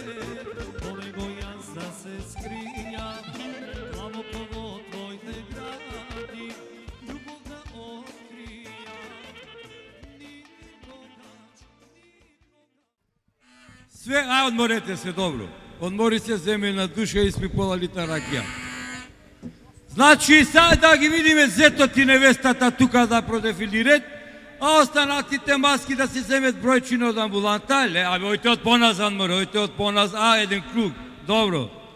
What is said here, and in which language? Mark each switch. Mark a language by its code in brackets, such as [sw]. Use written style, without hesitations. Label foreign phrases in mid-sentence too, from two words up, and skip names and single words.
[mk] воле го јас да се скрињам, глабоко во твој те гради, љубов да откријам. Све, одморете се добро. Одмори се, земе на душа и спи пола литра ракија. Значи, сега да ги видиме зетот и невестата тука да продефилират, а останатите маски да се земет бројчино од амбуланта, ле, абе, ојте од поназ, Анмор, ојте од поназ, еден круг, добро.